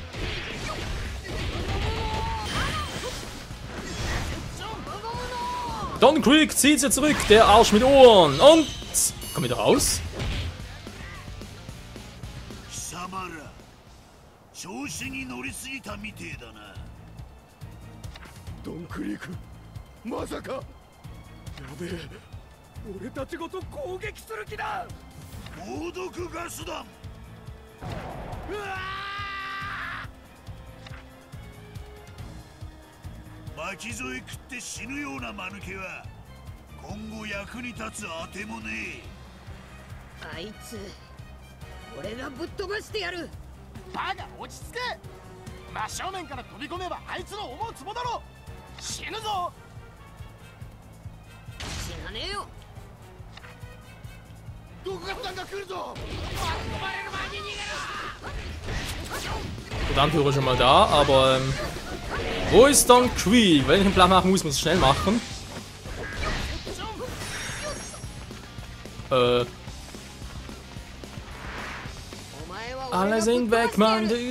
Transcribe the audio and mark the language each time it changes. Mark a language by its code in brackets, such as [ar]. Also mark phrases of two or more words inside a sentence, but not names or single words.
[de] Don Creek zieht sie zurück, der Arsch mit Ohren. Und... Komm wieder raus. Don Creek, [ja] Masaka! Yabe, 俺たちごと攻撃する気だ。猛毒ガス弾。うわー！巻き添え食って死ぬような間抜けは今後役に立つあてもねえ。あいつ、俺がぶっ飛ばしてやる。バカ、落ち着け。真正面から飛び込めばあいつの思うつぼだろ。死ぬぞ。死なねえよ。 [de] Der Anführer ist schon mal da, aber wo ist Don Creek? Wenn ich einen Plan machen muss, muss ich schnell machen. Alle sind weg, Mann.